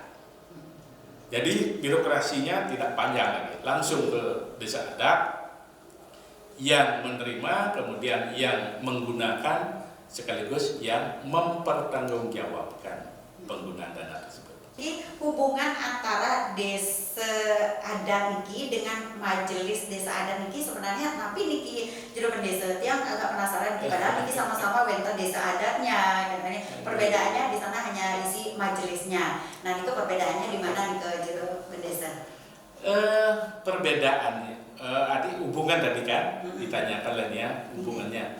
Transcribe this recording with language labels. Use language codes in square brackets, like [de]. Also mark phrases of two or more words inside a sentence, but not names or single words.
[id] Jadi birokrasinya tidak panjang lagi, langsung ke desa adat yang menerima, kemudian yang menggunakan, sekaligus yang mempertanggungjawabkan penggunaan dana tersebut. Jadi hubungan antara desa adat niki dengan majelis desa adat niki sebenarnya tapi niki jero pendesa yang agak penasaran padahal niki sama-sama wonten desa adatnya dan perbedaannya di sana hanya isi majelisnya. Nah, itu perbedaannya di mana nih jero pendesa? Perbedaannya adik hubungan tadi kan ditanyakan lain ya hubungannya.